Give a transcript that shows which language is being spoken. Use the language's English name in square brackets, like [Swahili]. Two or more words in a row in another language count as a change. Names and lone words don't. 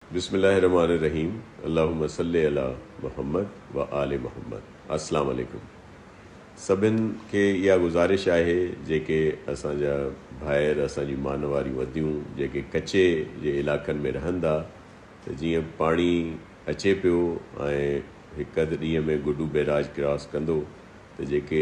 [Arabic] بسم الله الرحمن الرحيم. اللهم صل على محمد وآل محمد. السلام عليكم. [Sindhi] सभिनि खे इहा गुज़ारिश आहे जेके असांजा भाइर असांजी मान वारियूं वदियूं जेके कचे जे इलाइक़नि में रहनि था त जीअं पाणी अचे पियो ऐं हिकु अधु ॾींहं में गुडू बैराज क्रॉस कंदो त जेके